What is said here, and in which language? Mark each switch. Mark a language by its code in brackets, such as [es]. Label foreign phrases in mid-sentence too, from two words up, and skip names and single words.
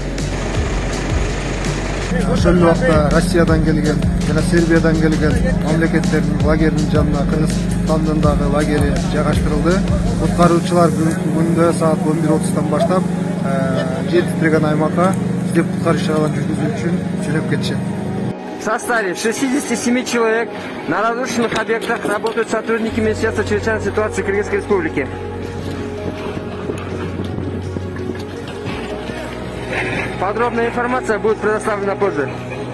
[ky] Ошол убакта Россиядан келген жана Сербиядан келген мамлекеттердин лагеринин жанына Кыргызстандын дагы лагери жайгаштырылды. Куткаруучулар бүгүнкү күндө саат 11:30-тан баштап жер титиреген аймакка издеп куткаруу иш-чараларын жүргүзүү үчүн жөнөп кетишет. [ru] В составе 67 человек на разрушенных объектах работают сотрудники Министерства чрезвычайной ситуации Кыргызской Республики. Подробная информация будет предоставлена позже.